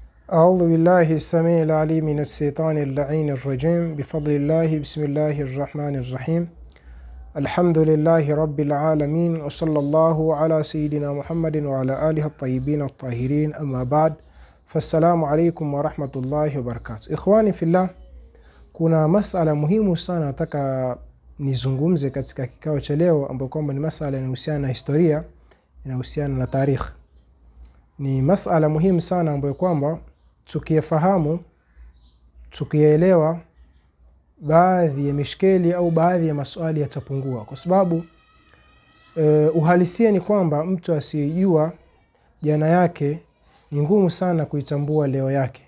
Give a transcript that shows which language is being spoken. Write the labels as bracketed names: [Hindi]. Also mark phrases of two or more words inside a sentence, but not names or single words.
[Arabic] أعوذ بالله السميع العليم من الشيطان اللعين الرجيم بفضل الله بسم الله الرحمن الرحيم الحمد لله رب العالمين وصلى الله على سيدنا محمد وعلى آله الطيبين الطاهرين أما بعد فالسلام عليكم ورحمة الله وبركاته. إخواني في الله, [Swahili] kuna masala muhimu sana nataka nizungumze katika kikao cha leo, ambapo kwamba ni masala inahusiana na historia, inahusiana na tarikh. Ni masala muhimu sana ambayo kwamba tukiyafahamu, tukiyaelewa, baadhi ya mishkeli au baadhi ya maswali yatapungua, kwa sababu uhalisia ni kwamba mtu asiyejua jana yake ni ngumu sana kuitambua leo yake.